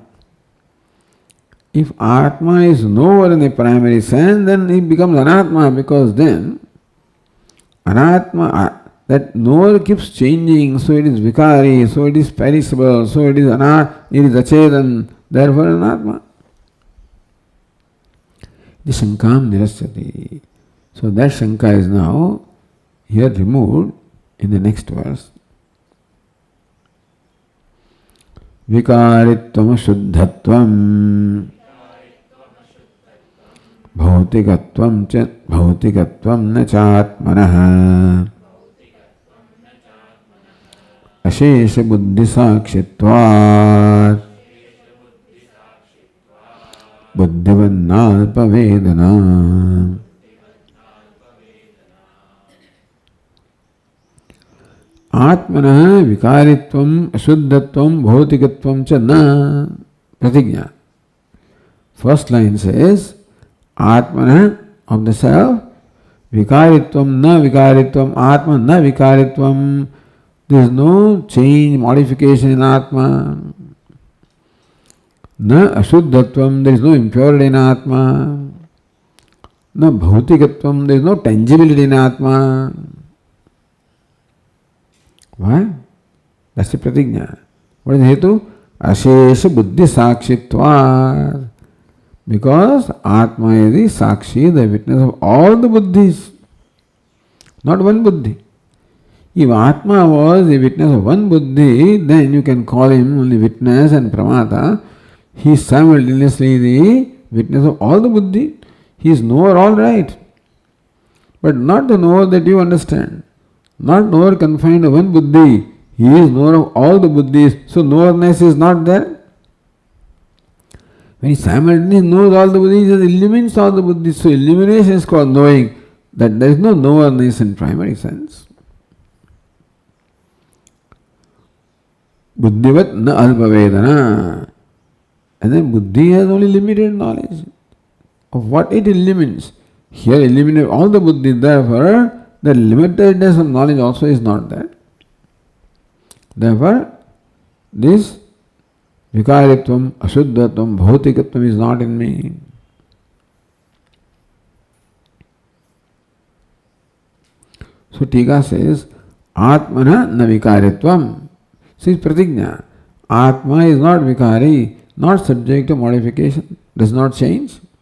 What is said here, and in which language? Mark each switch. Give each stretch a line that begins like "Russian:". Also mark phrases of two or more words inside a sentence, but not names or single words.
English: If atma is knower in the primary sense, then it becomes anatma, because then anatma, that knower keeps changing, so it is vikari, so it is perishable, so it is achetan, therefore anatma.
Sanskrit: तां शङ्कां निरस्यति.
English: So that shanka is now here removed in the next verse.
Sanskrit: विकारित्वं शुद्धत्वं भौतिकत्वं न चात्मनः अशेष बुद्धि साक्षित्वात् बुद्धिवन्नाल्प वेदना. आत्मनः विकारित्वं अशुद्धत्वं भौतिकत्वं च न प्रतिज्ञा.
English: First line says Atmana of the self,
Sanskrit: विकारित्वं न विकारित्वं, आत्मा न विकारित्वं.
English: There is no change, modification in atma.
Sanskrit: न अशुद्धत्वम्,
English: there is no impurity in atma.
Sanskrit: न भौतिकत्वम्,
English: there is no tangibility in atma. Why? That's the pratigna. What is the hetu?
Sanskrit: अशेष बुद्धि साक्षित्वात्.
English: Because Atma is the Sakshi, the witness of all the buddhis, not one buddhi. If Atma was the witness of one buddhi, then you can call him only witness and pramata. He is simultaneously the witness of all the buddhi. He is knower, all right, but not the knower that you understand. Not knower confined to one buddhi. He is knower of all the buddhis, so knowerness is not there. When he simultaneously knows all the buddhis, he illumines all the buddhis. So illumination is called knowing. That there is no knowerness in primary sense.
Sanskrit: बुद्धिवत् न अल्पवेदना.
English: And then buddhi has only limited knowledge of what it illumines. Here illuminate all the buddhis, therefore the limitedness of knowledge also is not there. Therefore, this
Sanskrit: विकारित्वं, अशुद्धत्वं, भौतिकत्वं
English: is not in me. So Tika says,
Sanskrit: आत्मना न विकारित्वं.
English: See pratigna. Atma is not vikari, not subject to modification, does not change.